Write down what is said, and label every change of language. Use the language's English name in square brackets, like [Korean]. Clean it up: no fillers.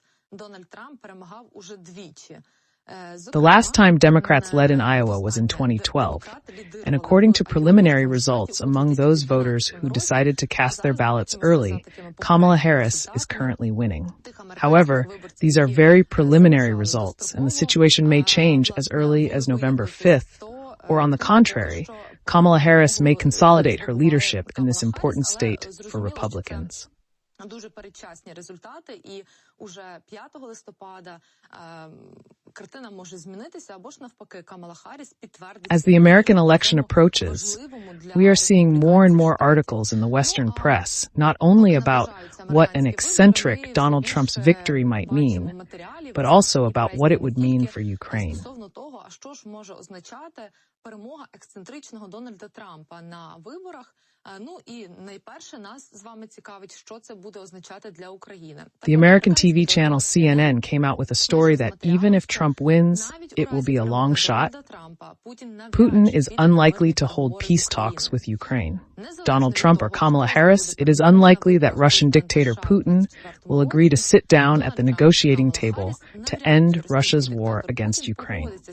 [English] The last time Democrats led in Iowa was in 2012, and according to preliminary results among those voters who decided to cast their ballots early, Kamala Harris is currently winning. However, these are very preliminary results, and the situation may change as early as November 5th, or on the contrary, Kamala Harris may consolidate her leadership in this important state for Republicans. [Ukrainian] Дуже передчасні результати, і уже 5 листопада картина може змінитися, або ж навпаки, Камала Харріс підтвердить. [English] As the American election approaches, we are seeing more and more articles in the Western press, not only about what an eccentric Donald Trump's victory might mean, but also about what it would mean for Ukraine. [Ukrainian] Стосовно того, а що ж може означати перемога ексцентричного Дональда Трампа на виборах. Ну і найперше нас з вами цікавить, що це буде означати для України. [English] The American TV channel CNN came out with a story that even if Trump wins, it will be a long shot. Putin is unlikely to hold peace talks with Ukraine. Donald Trump or Kamala Harris, it is unlikely that Russian dictator Putin will agree to sit down at the negotiating table to end Russia's war against Ukraine.